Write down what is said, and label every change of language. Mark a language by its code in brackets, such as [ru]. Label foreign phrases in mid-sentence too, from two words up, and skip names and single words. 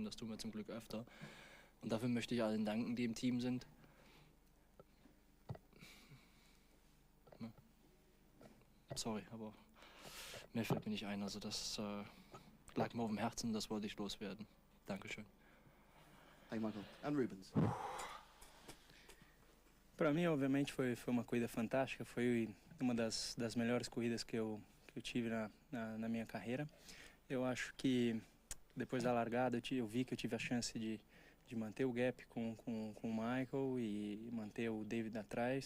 [de] Das tun wir zum Glück öfter. Und dafür möchte ich allen danken, die im Team sind. Sorry, aber mehr fällt mir nicht ein. Also das lag mir auf dem Herzen, das wollte ich loswerden. Dankeschön. [en] Hey, Michael. And Rubens. [pt] Para mim, obviamente, foi uma corrida fantástica. Foi uma das melhores corridas que eu tive na minha carreira. Eu acho que depois da largada eu vi que eu tive a chance de manter o gap com o Michael e manter o David atrás.